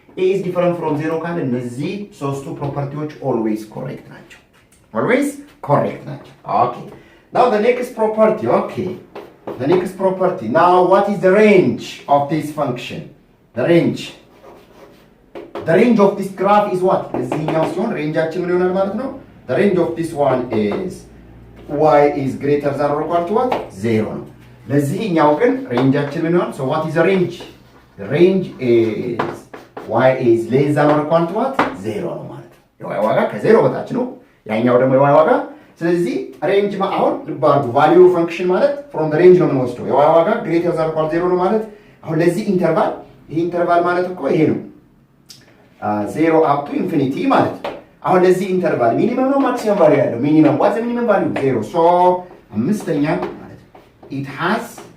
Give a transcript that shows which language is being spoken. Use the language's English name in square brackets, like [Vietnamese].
[Amharic] A is different from 0 ካለ እነዚህ ሶስቱ ፕሮፐርቲዎች always correct ናቸው. Always correct ናቸው. [English] Okay. Now the next property. Okay. The next property. Now what is the range of this function? The range. The range of this graph is what? [Amharic] እዚህኛው ሲሆን ሬንጃችን ምን ይሆናል ማለት ነው? [English] The range of this one is y is greater than or equal to what? [Amharic] 0 ነው. ለዚህኛው ግን ሬንጃችን ምን ይሆናል? So what is the range? [English] The range is y is less than or equal to what? 0 ነው ማለት ነው. [Amharic] የy ዋጋ ከ0 በታች ነው። ያኛው ደግሞ የy ዋጋ ስለዚህ ሬንጅ አሁን ልባርጉ ቫልዩ ፈንክሽን ማለት from the range ነው የምንወስደው። የy ዋጋ greater than or equal to 0 ነው ማለት አሁን ለዚህ ኢንተርቫል ይሄ ኢንተርቫል ማለት እኮ ይሄ ነው 0 up to infinity ማለት ነው። አሁን ለዚህ ኢንተርቫል ሚኒመም ነው ማክሲመም ቫልዩ ያለው ሚኒመም what's the minimum value 0 so አምስተኛ ማለት it has